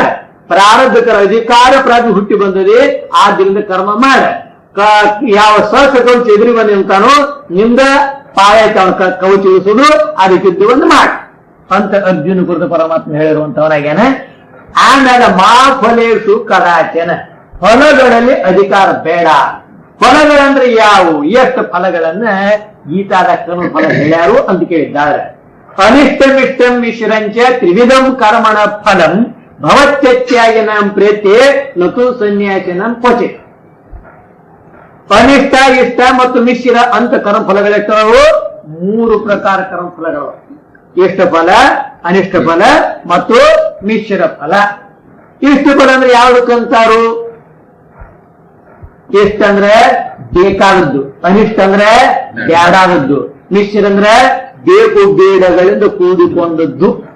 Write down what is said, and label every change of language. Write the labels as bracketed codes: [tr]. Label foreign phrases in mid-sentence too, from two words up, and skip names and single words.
[kn] ಪ್ರಾರಬ್ಧಕರ ಅಧಿಕಾರ ಪ್ರಾರಂಭ ಹುಟ್ಟಿ ಬಂದದೆ. ಆದ್ದರಿಂದ ಕರ್ಮ ಮಾಡ. ಯಾವ ಸಹಸ್ರ ಕವಚ ಎದುರಿ ಬಂದು ನಿಂತಾನೋ ನಿಂದ ಪಾಯಕ್ಕೆ ಅವನ ಕವಚ ಇಳಿಸುದು ಅದಕ್ಕಿದ್ದು ಒಂದು ಮಾಡ ಅಂತ ಅರ್ಜುನ ಕುರಿತು ಪರಮಾತ್ಮ ಹೇಳಿರುವಂತವನಾಗ್ಯಾನ. [sa] ಆಮೇಲೆ ಮಾ ಫಲೇಶು ಕದಾಚನ, [kn] ಫಲಗಳಲ್ಲಿ ಅಧಿಕಾರ ಬೇಡ. ಫಲಗಳಂದ್ರೆ ಯಾವುವು, ಎಷ್ಟು ಫಲಗಳನ್ನ ಗೀತಾದ ಫಲ ಹೇಳ್ಯಾರು ಅಂತ ಕೇಳಿದ್ದಾರೆ. [sa] ಅನಿಷ್ಟಮಿಷ್ಟಂ ಮಿಶ್ರಂಚ ತ್ರಿವಿಧಂ ಕರ್ಮಣ ಫಲಂ ಭವತ್ಯತ್ಯಾಗಿನ ಪ್ರೇತೆ ನತು ಸನ್ಯಾಸಿನ ಕ್ವಚಿತ್. [kn] ಅನಿಷ್ಟ, ಇಷ್ಟ ಮತ್ತು ಮಿಶ್ರ ಅಂತ ಕರ್ಮಫಲಗಳೆಷ್ಟವು? 3 ಪ್ರಕಾರ ಕರ್ಮಫಲಗಳು. ಇಷ್ಟ ಫಲ, ಅನಿಷ್ಟ ಫಲ ಮತ್ತು ಮಿಶ್ರ ಫಲ. ಇಷ್ಟ ಫಲ ಅಂದ್ರೆ ಯಾವುದಕ್ಕಂತಾರು? ಇಷ್ಟ ಅಂದ್ರೆ ಬೇಕಾದದ್ದು, ಅನಿಷ್ಟ ಅಂದ್ರೆ ಬ್ಯಾಡಾದದ್ದು, ಮಿಶ್ರ ಅಂದ್ರೆ ಬೇಕು ಬೇಡಗಳಿಂದ ಕೂಡಿಕೊಂಡದ್ದು.